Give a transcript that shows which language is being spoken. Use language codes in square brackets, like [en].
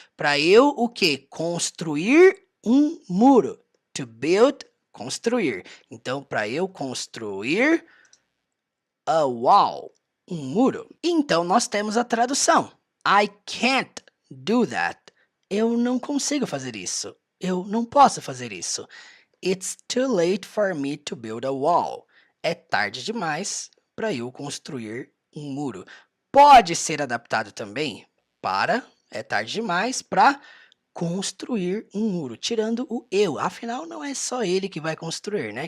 [pt] Para eu o quê? Construir um muro. [en] To build, [pt] construir. Então, para eu construir [en] a wall, [pt] um muro. Então, nós temos a tradução. [en] I can't do that. [pt] Eu não consigo fazer isso. Eu não posso fazer isso. [en] It's too late for me to build a wall. [pt] É tarde demais para eu construir um muro. Pode ser adaptado também para é tarde demais para construir um muro, tirando o eu. Afinal, não é só ele que vai construir, né?